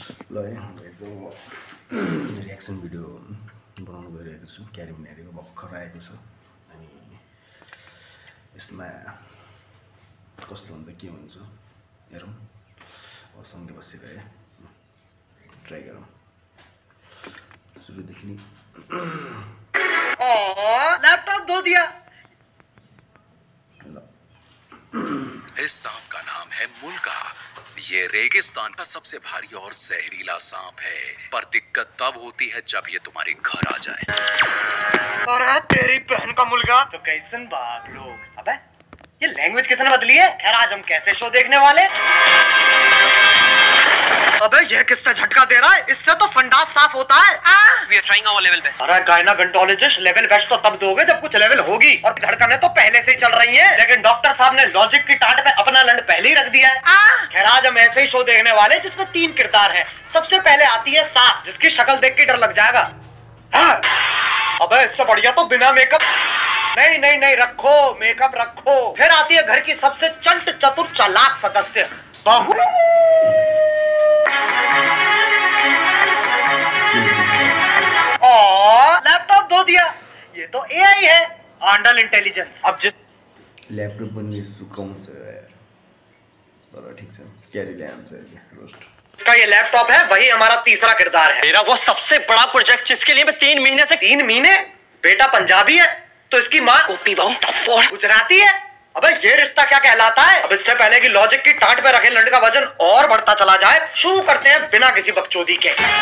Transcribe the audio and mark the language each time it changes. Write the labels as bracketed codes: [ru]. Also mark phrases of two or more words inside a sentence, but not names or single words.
[ne] ल [en] reaction video [ne] बनाउनु गइरहेको छु। क्यारी मिनारीको भर्खर आएको छ अनि यसमा कस्तो हुन्छ के हुन्छ हेरौँ। सँगै बसिरहे ट्राई गरौँ सुरुदेखि नै। [hi] लैपटॉप धो दिया। इस सांप का नाम है मुल्का। ये रेगिस्तान का सबसे भारी और जहरीला सांप है, पर दिक्कत तब होती है जब ये तुम्हारे घर आ जाए। अरे तेरी बहन का मुल्का तो कैसन बाप लोग। अबे ये लैंग्वेज किसने बदली है? खैर आज हम कैसे शो देखने वाले। अबे ये किससे झटका दे रहा है? इससे तो संडास साफ होता है। [en] We are trying our level best. [hi] अरे [en] gynecologist level best [hi] तो तब दोगे जब कुछ लेवल होगी, और धड़कनें तो पहले से ही चल रही हैं। लेकिन डॉक्टर साहब ने लॉजिक की टाट पे अपना लंड पहले ही रख दिया है। खैर आज हम ऐसे ही शो देखने वाले जिसमें 3 किरदार हैं। सबसे पहले आती है सास, जिसकी शक्ल देख के डर लग जाएगा। अबे इससे बढ़िया तो बिना मेकअप। नहीं रखो मेकअप रखो। फिर आती है घर की सबसे चंट चतुर चालाक सदस्य बहू। लैपटॉप धो दिया। ये तो एआई है, आंडल इंटेलिजेंस। अब जिस [ne] ल्यापटप पनि यसो कम छ यार, तर ठीक छ। क्यारी ल्याम छ रोस्ट। [hi] इसका ये लैपटॉप है, वही हमारा तीसरा किरदार है। मेरा वो सबसे बड़ा प्रोजेक्ट जिसके लिए मैं 3 महीने से 3 महीने। बेटा पंजाबी है तो इसकी माँ गुजराती है। अबे ये रिश्ता क्या कहलाता है? अब इससे पहले कि लॉजिक की टाट पे रखे लंड का वजन और बढ़ता चला जाए, शुरू करते हैं बिना किसी बकचोदी के।